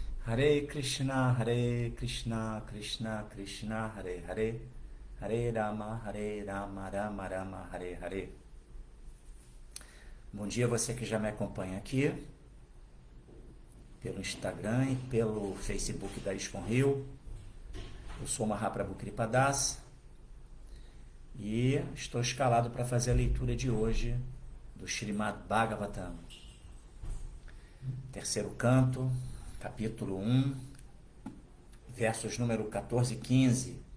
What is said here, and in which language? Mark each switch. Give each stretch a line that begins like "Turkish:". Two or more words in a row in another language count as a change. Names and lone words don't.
Sanskrit: Hare Krishna, Krishna Krishna, Hare Hare, Hare Rama, Rama Rama, Hare Hare.
Portuguese: Bom dia você que já me acompanha aqui, pelo Instagram e pelo Facebook da ISKCON Rio. Eu sou Mahaprabhu Kripadas e estou escalado para fazer a leitura de hoje do Srimad Bhagavatam, terceiro canto, capítulo 1, versos número 14 e 15.